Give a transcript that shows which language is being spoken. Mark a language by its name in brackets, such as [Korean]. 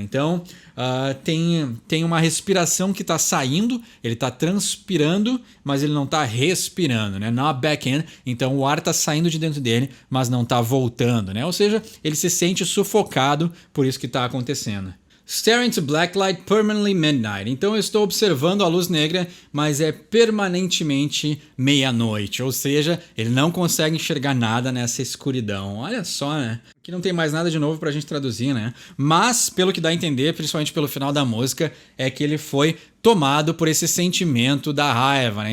[Portuguese] Então tem uma respiração que está saindo, ele está transpirando, mas ele não está respirando, né? [English] Not back in. [Portuguese] Então o ar está saindo de dentro dele, mas não está voltando, né? Ou seja, ele se sente sufocado por isso que está acontecendo. [English] Staring to blacklight permanently midnight. [Portuguese] Então eu estou observando a luz negra, mas é permanentemente meia-noite. Ou seja, ele não consegue enxergar nada nessa escuridão. Olha só, né? Aqui não tem mais nada de novo pra gente traduzir, né? Mas, pelo que dá a entender, principalmente pelo final da música, é que ele foi tomado por esse sentimento da raiva, né?